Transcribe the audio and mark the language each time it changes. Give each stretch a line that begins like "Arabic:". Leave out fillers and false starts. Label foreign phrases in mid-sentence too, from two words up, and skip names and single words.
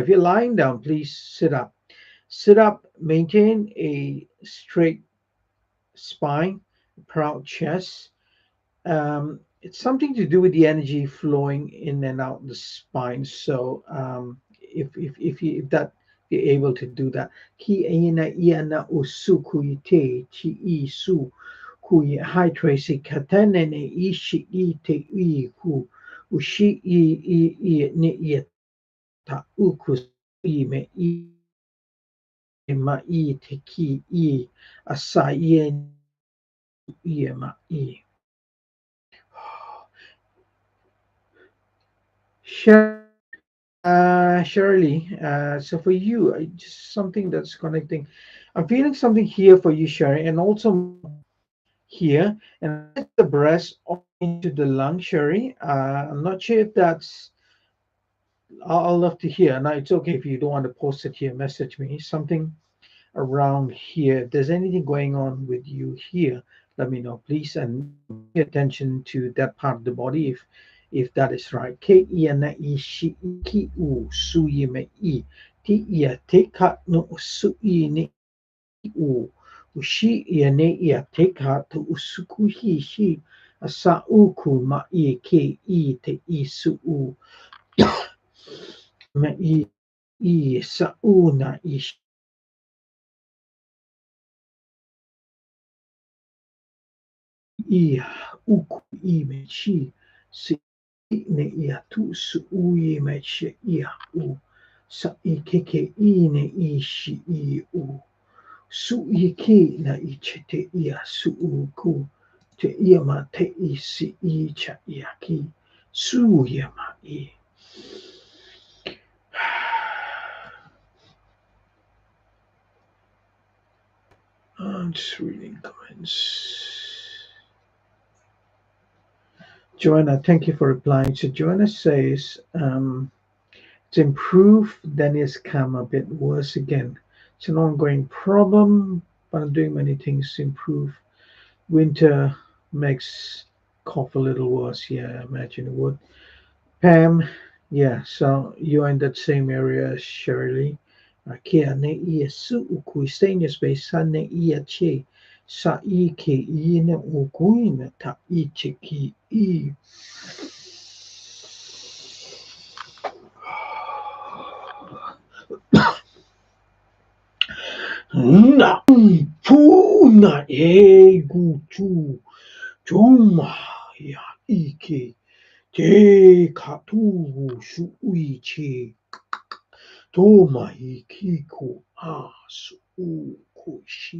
English: If you're lying down, please sit up. Sit up, maintain a straight spine, proud chest. It's something to do with the energy flowing in and out the spine. So if that you're able to do that, ki aina iana usu kuite chi isu kui high tracy katane ne ishi ite iku ushi I ne iata uku i me I ma I te ki I asai I ma I. Shirley, so for you, just something that's connecting. I'm feeling something here for you, Shirley, and also here, and I guess the breast all into the lung, Shirley. I'm not sure if that's. I'll love to hear. Now it's okay if you don't want to post it here. Message me something around here. If there's anything going on with you here, let me know, please, and pay attention to that part of the body if that is right. Ke ia na I shi I ki u su I me I ti ia te ka no su I ne I u shi ia ne ia te ka to usuku hi shi asa uku ma I ke I te I su u me I sa u na I ia uku I me chi si ne ia tu su I me chi ia u sa I keke I ne I shi I u su I ke na I che te ia su u ku te ia ma te I si I cha ia ki su ia ma I. Just reading comments. Joanna, thank you for replying. So Joanna says, it's improved, then it's come a bit worse again. It's an ongoing problem, but I'm doing many things to improve. Winter makes cough a little worse. Yeah, I imagine it would. Pam, yeah, so you're in that same area as Shirley. Kia ne ia su ukui stay in your space sa ne ia che sa I ke I ne ukui na ta I che ki I. Na pu na e gu tu chuma ya ike te katu su uichi toma ikiko asu kushi.